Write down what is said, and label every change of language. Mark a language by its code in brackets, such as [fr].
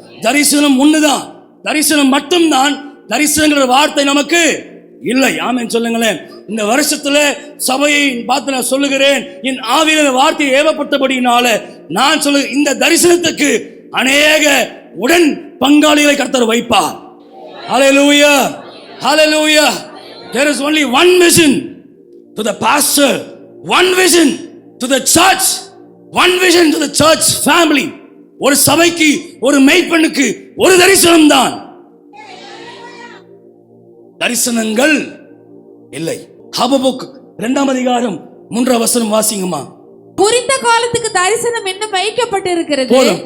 [ta] தரிசனம் ஒண்ணுதான், தரிசனம் மட்டும்தான். தரிசனங்கிற வார்த்தை நமக்கு இல்லை. ஆமென் சொல்லுங்களேன். இந்த வருஷத்துல சபையை பார்த்து நான் சொல்லுகிறேன், என் ஆவியில வார்த்தை ஏவப்பட்டபடினால நான் சொல்லு, இந்த தரிசனத்துக்கு அநேக உடன் பங்காளிகளை கர்த்தர் வைப்பார். Hallelujah, hallelujah. [en] There is only one vision to the pastor, one vision to the church, one vision to the church family. [ta] ஒரு சபைக்கு, ஒரு மேய்ப்பனுக்கு ஒரு தரிசனம் தான். தரிசனங்கள் இல்லை. ஹபக்குக் 2ஆம் அதிகாரம் 3ஆம் வசனம் வாசிங்கம்மா. குறித்த காலத்துக்கு தரிசனம் இன்னும் வைக்கப்பட்டிருக்கிறது. போதும்.